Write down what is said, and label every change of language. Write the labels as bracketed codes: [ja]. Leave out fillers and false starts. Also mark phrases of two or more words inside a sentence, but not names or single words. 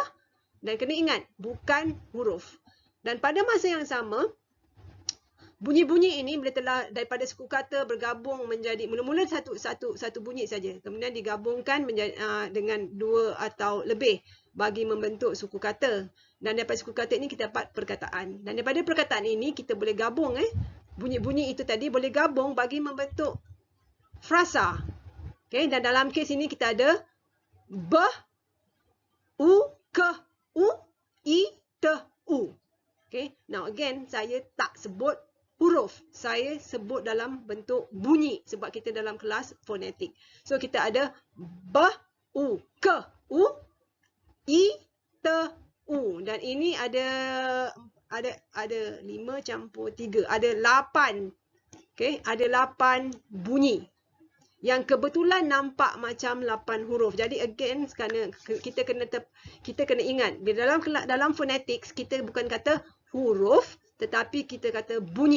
[ms] Dan kena ingat, bukan huruf. Dan pada masa yang sama, bunyi-bunyi ini bila telah daripada suku kata bergabung menjadi mula-mula satu bunyi saja, kemudian digabungkan menjadi, dengan 2 atau lebih bagi membentuk suku kata. Dan daripada suku kata ini kita dapat perkataan. Dan daripada perkataan ini kita boleh gabung bunyi-bunyi itu tadi boleh gabung bagi membentuk frasa. Okey, dan dalam kes ini kita ada b, u, ke, u, i, te, u. Okay. [en] Now again, [ms] saya tak sebut huruf. Saya sebut dalam bentuk bunyi sebab kita dalam kelas fonetik. So kita ada b, u, ke, u, i, te, u. Dan ini ada 5 campur 3. Ada 8. Okay, ada 8 bunyi. Yang kebetulan nampak macam 8 huruf. Jadi again, kita kena ingat, dalam phonetics kita bukan kata huruf, tetapi kita kata bunyi.